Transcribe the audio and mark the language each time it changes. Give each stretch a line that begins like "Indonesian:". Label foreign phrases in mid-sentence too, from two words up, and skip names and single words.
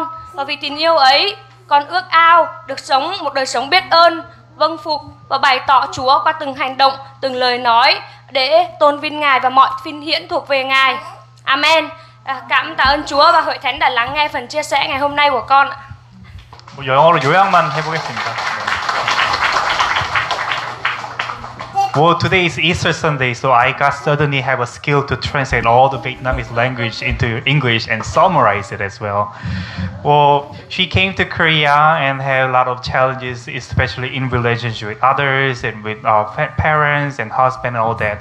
Vietnamese: Và vì tình yêu ấy, con ước ao được sống một đời sống biết ơn, vâng phục và bày tỏ Chúa qua từng hành động, từng lời nói để tôn vinh Ngài và mọi vinh hiển thuộc về Ngài. Amen. Cảm tạ ơn Chúa và hội thánh đã lắng nghe phần chia sẻ ngày hôm nay của con.
Korean: 영어로 요약만 해보겠습니다.
English: Well, today is Easter Sunday, so I got suddenly have a skill to translate all the Vietnamese language into English and summarize it as well. Well, she came to Korea and had a lot of challenges, especially in relationship with others and with our parents and husband and all that.